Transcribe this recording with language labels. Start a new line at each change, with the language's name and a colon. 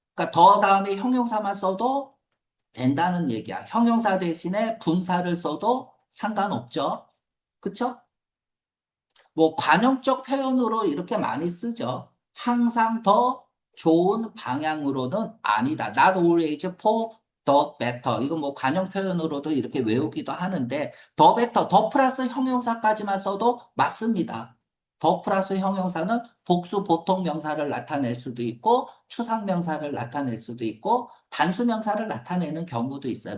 Korean: 그러니까 더 다음에 형용사만 써도 된다는 얘기야. 형용사 대신에 분사를 써도 상관없죠. 그쵸? 뭐 관용적 표현으로 이렇게 많이 쓰죠. 항상 더 좋은 방향으로는 아니다.
English: Not always for the better.
Korean: 이건 뭐 관용 표현으로도 이렇게 외우기도 하는데 더 better, 더 플러스 형용사까지만 써도 맞습니다. 더 플러스 형용사는 복수 보통 명사를 나타낼 수도 있고 추상 명사를 나타낼 수도 있고 단수 명사를 나타내는 경우도 있어요.